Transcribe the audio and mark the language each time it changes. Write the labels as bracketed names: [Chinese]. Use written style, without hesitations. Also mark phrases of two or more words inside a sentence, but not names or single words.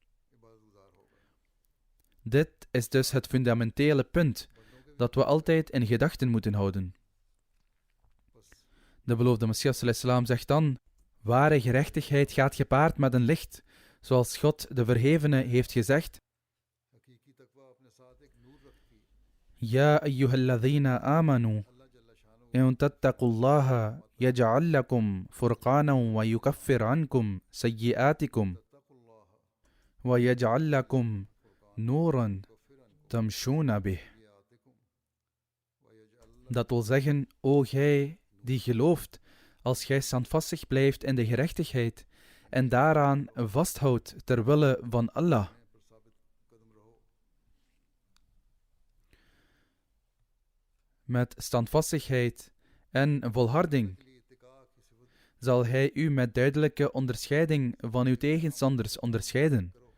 [Dutch] Dit is dus het fundamentele punt dat we altijd in gedachten moeten houden. De beloofde Messias salam zegt dan: ware gerechtigheid gaat gepaard met een licht, zoals God de Verhevene heeft gezegd: [Arabic] يا أيها الذين آمنوا, إن تتقوا الله يجعل لكم فرقانا ويكفر عنكم سيئاتكم ويجعل لكم نورا تمشون به. [Dutch] Dat wil zeggen, o gij die gelooft, als gij standvastig blijft in de gerechtigheid en daaraan vasthoudt ter wille van Allah. Met standvastigheid en volharding zal hij u met duidelijke onderscheiding van uw tegenstanders onderscheiden.